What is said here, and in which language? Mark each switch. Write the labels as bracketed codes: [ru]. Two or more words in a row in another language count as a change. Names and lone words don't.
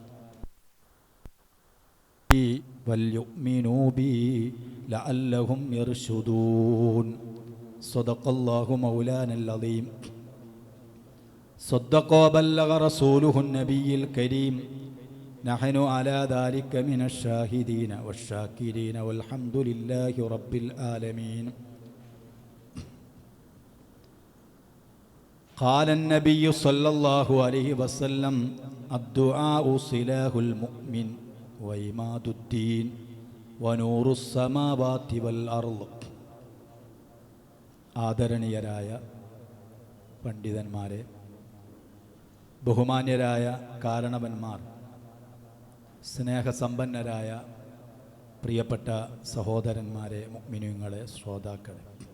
[ar] وليؤمنوا بي لعلهم يرشدون صدق الله مولانا العظيم صدق وبلغ رسوله النبي الكريم نحن على ذلك من الشاهدين والشاكرين والحمد لله رب العالمين قال النبي صلى الله عليه وسلم الدعاء سلاح المؤمن وإماد الدين ونور السماوات والأرض [ml] ആദരണീയരായ പണ്ഡിതന്മാരെ, ബഹുമാന്യരായ കാരണവന്മാർ, സ്നേഹസമ്പന്നരായ പ്രിയപ്പെട്ട സഹോദരന്മാരെ, മുഅ്മിനീങ്ങളെ, ശ്രോതാക്കളെ,